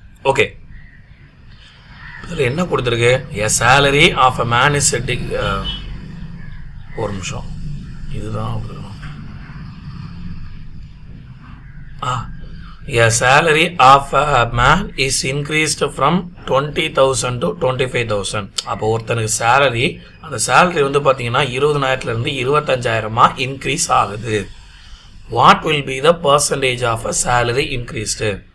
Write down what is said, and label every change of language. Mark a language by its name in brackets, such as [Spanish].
[Tamil] Okay, இதில் என்ன கொடுத்துருக்கு? [English] a salary of a man is [Tamil] ஒரு நிமிஷம், இதுதான் கொடுக்கணும். [English] A salary of a man is increased from 20,000 to 25,000. [Tamil] அப்போ ஒருத்தனுக்கு சேலரி, அந்த சேலரி வந்து பார்த்தீங்கன்னா 20,000 25,000 இன்க்ரீஸ் ஆகுது. [English] What will be the percentage of a salary increased?